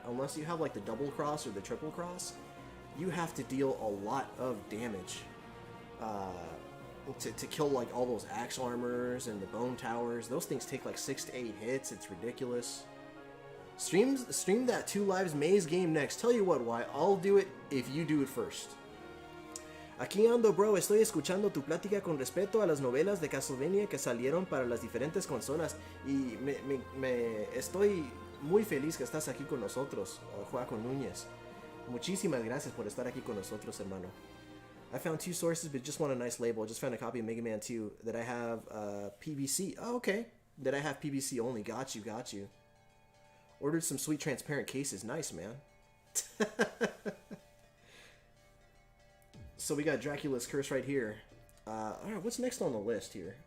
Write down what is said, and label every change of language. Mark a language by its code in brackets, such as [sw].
[en] Unless you have like the double cross or the triple cross, you have to deal a lot of damage to kill like all those axe armors and the bone towers. Those things take like 6 to 8 hits. It's ridiculous. Stream that 2 Lives Maze game next. Tell you what, why I'll do it if you do it first. [es] Aquí ando, bro, estoy escuchando tu plática con respecto a las novelas de Castlevania que salieron para las diferentes consolas y me estoy muy feliz que estás aquí con nosotros, Joaquín Núñez. Muchísimas gracias por estar aquí con nosotros, hermano. [en] I found 2 sources, but just want a nice label. I just found a copy of Mega Man 2 that I have PVC. Oh, okay. That I have PVC only. Got you. Ordered some sweet transparent cases. Nice, man. So we got Dracula's Curse right here. Alright, what's next on the list here?